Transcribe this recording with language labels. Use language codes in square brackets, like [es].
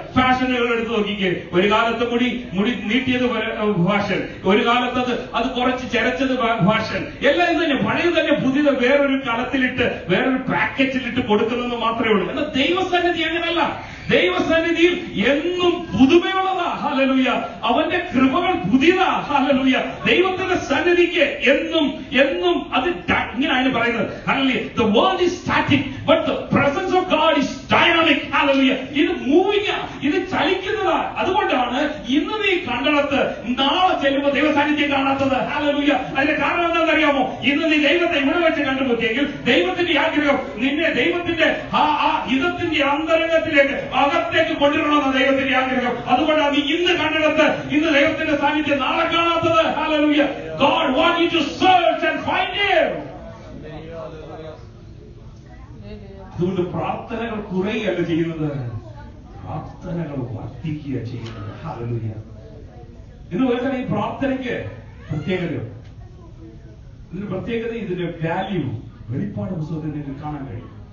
[ml] ഫാഷനുകൾ എടുത്ത് നോക്കിക്കേ. ഒരു കാലത്ത് മുടി നീട്ടിയത് ഫാഷൻ, ഒരു കാലത്ത് അത് കുറച്ച് ചെരച്ചത് ഫാഷൻ, എല്ലാം ഇത് തന്നെ, പഴയത് തന്നെ, പുതിയത് വേറൊരു കലത്തിലിട്ട് വേറൊരു പാക്കറ്റിലിട്ട് കൊടുക്കുന്നത് മാത്രമേ ഉള്ളൂ. എന്നാൽ ദൈവസന്നിധി അങ്ങനല്ല. ദൈവസന്നിധിയിൽ എന്നും പുതുമയുള്ളതാ. ഹല്ലേലൂയ. അവന്റെ കൃപകൾ പുതിയതാ. ഹല്ലേലൂയ. ദൈവത്തിന്റെ സന്നിധിക്ക് എന്നും അത് ഇങ്ങനെയാണ് പറയുന്നത്. Hallelujah. [en] The world is static but the presence of God is dynamic. [ml] Hallelujah. ഇത് മൂവിംഗ്, ഇത് ചലിക്കുന്നതാ. അതുകൊണ്ടാണ് ഇന്ന് നീ കണ്ടിടത്ത് നാളെ ചെല്ലുമ്പോൾ ദൈവസാന്നിധ്യം കാണാത്തത്. ഹല്ലേലൂയ. അതിന്റെ കാരണം എന്താണെന്നറിയാമോ? ഇന്ന് നീ ദൈവത്തെ ഇവിടെ വെച്ച് കണ്ടുമുട്ടിയെങ്കിൽ ദൈവത്തിന്റെ ആഗ്രഹം നിന്നെ ദൈവത്തിന്റെ ആ ഹിതത്തിന്റെ അന്തരംഗത്തിലേക്ക് അകത്തേക്ക് കൊണ്ടുവരണമെന്ന ദൈവത്തിന്റെ ആഗ്രഹം. അതുകൊണ്ടാണ് നീ ഇന്ന് കണ്ടിടത്ത് ഇന്ന് ദൈവത്തിന്റെ സാന്നിധ്യം നാളെ കാണാത്തത്. Hallelujah. [en] God wants you to search and find Him. [ml] അതുകൊണ്ട് പ്രാർത്ഥനകൾ കുറയുകയല്ല ചെയ്യുന്നത്, പ്രാർത്ഥനകൾ വർദ്ധിക്കുക ചെയ്യുന്നത്. ഹല്ലേലൂയ. ഇന്ന് പറയുന്ന ഈ പ്രാർത്ഥനയ്ക്ക് പ്രത്യേകതയുണ്ട്. ഇതിന്റെ പ്രത്യേകത, ഇതിന്റെ വാല്യൂ വെളിപ്പാട് പുസ്തകത്തിൽ നിങ്ങൾക്ക് കാണാൻ കഴിയും.